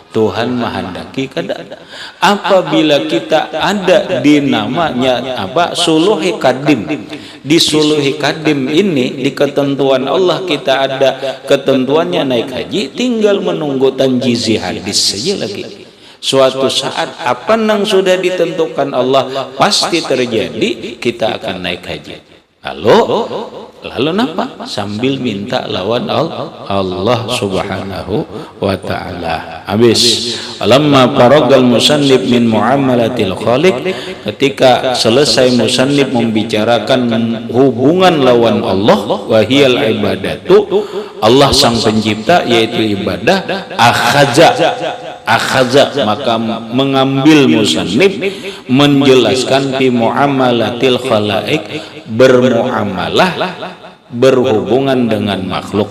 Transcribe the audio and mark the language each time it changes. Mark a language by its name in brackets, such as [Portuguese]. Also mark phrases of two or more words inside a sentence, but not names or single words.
[Indonesian] Tuhan menghendaki kada. Apabila kita ada di namanya apa suluhi kadim, di suluhi kadim ini di ketentuan Allah kita ada ketentuannya naik haji, tinggal menunggu tanjizi hadis saja lagi. Suatu saat apa yang sudah ditentukan Allah pasti terjadi, kita akan naik haji. [Banjar] Lalu napa? [Indonesian] Sambil minta lawan Allah [Arabic] سبحانه وتعالى. [Indonesian] Habis. [Arabic] لما فرغ المصنف من معاملة الخالق, [Indonesian] ketika selesai musannif membicarakan hubungan lawan Allah, [Arabic] وهي العبادة, [Indonesian] Allah sang pencipta yaitu ibadah, akhaza maka mengambil musannif menjelaskan [Arabic] في معاملة الخلائق, [Indonesian] bermuamalah berhubungan dengan makhluk.